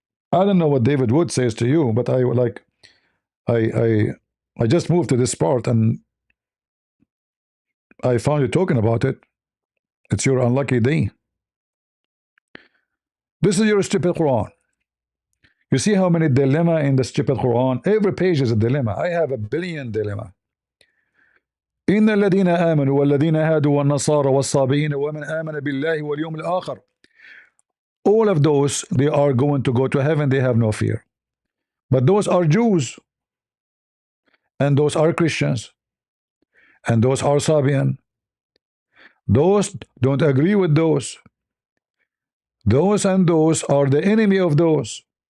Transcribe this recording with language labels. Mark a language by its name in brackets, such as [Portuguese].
[English] I don't know what David Wood says to you, but I just moved to this part and I found you talking about it. It's your unlucky day. This is your stupid Quran. You see how many dilemma in the stupid Quran? Every page is a dilemma. I have a billion dilemma. [Arabic] إن الذين آمنوا والذين هادوا والنصارى والصابئين ومن آمن بالله واليوم الآخر. [English] All of those, they are going to go to heaven. They have no fear. But those are Jews, and those are Christians, and those are Sabian, Those don't agree with those. Those and those are the enemy of those.